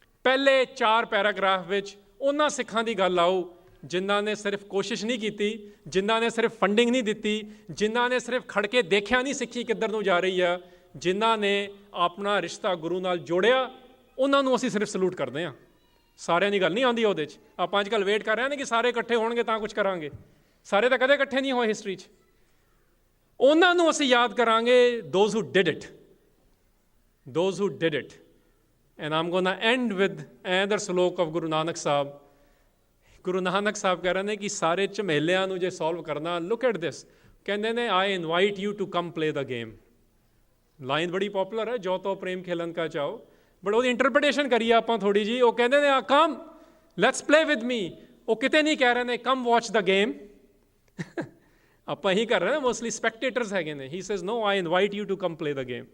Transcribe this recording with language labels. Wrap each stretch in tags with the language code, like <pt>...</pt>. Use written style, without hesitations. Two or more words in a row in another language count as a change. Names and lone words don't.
<pa>ਪਹਿਲੇ 4 ਪੈਰਾਗ੍ਰਾਫ ਵਿੱਚ ਉਹਨਾਂ ਸਿੱਖਾਂ ਦੀ ਗੱਲ ਆਊ ਜਿਨ੍ਹਾਂ ਨੇ ਸਿਰਫ ਕੋਸ਼ਿਸ਼ ਨਹੀਂ ਕੀਤੀ, ਜਿਨ੍ਹਾਂ ਨੇ ਸਿਰਫ ਫੰਡਿੰਗ ਨਹੀਂ ਦਿੱਤੀ, ਜਿਨ੍ਹਾਂ ਨੇ ਸਿਰਫ ਖੜ ਕੇ ਦੇਖਿਆ ਨਹੀਂ ਸਿੱਖੀ ਕਿੱਧਰ ਨੂੰ ਜਾ ਰਹੀ ਆ, ਜਿਨ੍ਹਾਂ ਨੇ ਆਪਣਾ ਰਿਸ਼ਤਾ ਗੁਰੂ ਨਾਲ ਜੋੜਿਆ, ਉਹਨਾਂ ਨੂੰ ਅਸੀਂ ਸਿਰਫ ਸਲੂਟ ਕਰਦੇ ਹਾਂ। ਸਾਰਿਆਂ ਦੀ ਗੱਲ ਨਹੀਂ ਆਉਂਦੀ ਉਹਦੇ 'ਚ। ਆਪਾਂ ਅੱਜ ਕੱਲ੍ਹ ਵੇਟ ਕਰ ਰਹੇ ਹਾਂ ਕਿ ਸਾਰੇ ਇਕੱਠੇ ਹੋਣਗੇ ਤਾਂ ਕੁਝ ਕਰਾਂਗੇ। ਸਾਰੇ ਤਾਂ ਕਦੇ ਇਕੱਠੇ ਨਹੀਂ ਹੋਏ ਹਿਸਟਰੀ 'ਚ। ਉਹਨਾਂ ਨੂੰ ਅਸੀਂ ਯਾਦ ਕਰਾਂਗੇ,</pa> <en>those who did it, those who did it. And I'm going to end with another ਸਲੋਕ of ਗੁਰੂ ਨਾਨਕ ਸਾਹਿਬ।</en> <pa>ਗੁਰੂ ਨਾਨਕ ਸਾਹਿਬ ਕਹਿ ਰਹੇ ਨੇ ਕਿ ਸਾਰੇ ਝਮੇਲਿਆਂ ਨੂੰ ਜੇ ਸੋਲਵ ਕਰਨਾ,</pa> <en>look at this,</en> <pa>ਕਹਿੰਦੇ ਨੇ</pa> <en>I invite you to come play the game।</en> <pa>ਲਾਈਨ ਬੜੀ ਪੋਪੂਲਰ ਹੈ, ਜੋ ਤੋ ਪ੍ਰੇਮ ਖੇਲਣ ਕਾ ਚਾਓ, ਬਟ ਉਹਦੀ ਇੰਟਰਪ੍ਰੀਟੇਸ਼ਨ ਕਰੀਏ ਆਪਾਂ ਥੋੜ੍ਹੀ ਜਿਹੀ। ਉਹ ਕਹਿੰਦੇ ਨੇ ਆ</pa> <en>come let's play with me.</en> <pa>ਉਹ ਕਿਤੇ ਨਹੀਂ ਕਹਿ ਰਹੇ ਨੇ</pa> <en>come watch the game.</en> <pa>ਆਪਾਂ ਇਹੀ ਕਰ ਰਹੇ ਨੇ,</pa> <en>mostly spectators</en> <pa>ਹੈਗੇ ਨੇ।</pa> <en>He says no, I invite you to come play the game.</en>